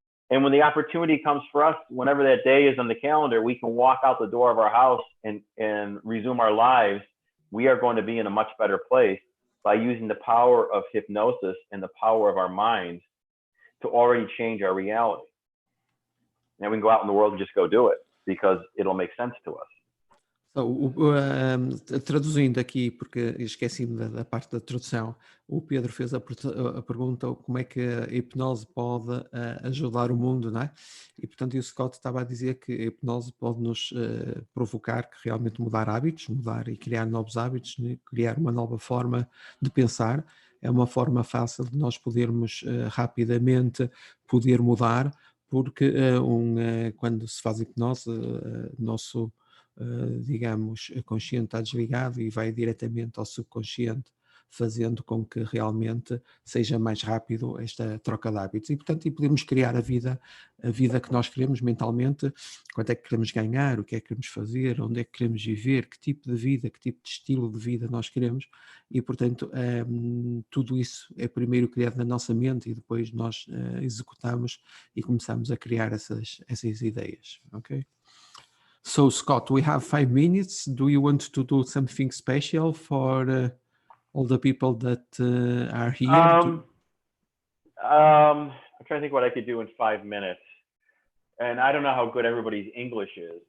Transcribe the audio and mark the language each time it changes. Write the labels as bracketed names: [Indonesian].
[English] And when the opportunity comes for us, whenever that day is on the calendar, we can walk out the door of our house and resume our lives. We are going to be in a much better place by using the power of hypnosis and the power of our minds to already change our reality. And we can go out in the world and just go do it because it'll make sense to us. [Portuguese] So, traduzindo aqui, porque esqueci-me da parte da tradução, o Pedro fez a pergunta como é que a hipnose pode ajudar o mundo, não é? E, portanto, o Scott estava a dizer que a hipnose pode nos provocar que realmente mudar hábitos, mudar e criar novos hábitos, né? Criar uma nova forma de pensar. É uma forma fácil de nós podermos rapidamente poder mudar, porque quando se faz hipnose, nosso digamos, a consciente está desligado e vai diretamente ao subconsciente, fazendo com que realmente seja mais rápido esta troca de hábitos. E, portanto, podemos criar a vida que nós queremos mentalmente, quanto é que queremos ganhar, o que é que queremos fazer, onde é que queremos viver, que tipo de vida, que tipo de estilo de vida nós queremos. E, portanto, tudo isso é primeiro criado na nossa mente e depois nós executamos e começamos a criar essas ideias, ok? [English] So, Scott, we have 5 minutes. Do you want to do something special for all the people that are here? I'm trying to think what I could do in 5 minutes. And I don't know how good everybody's English is.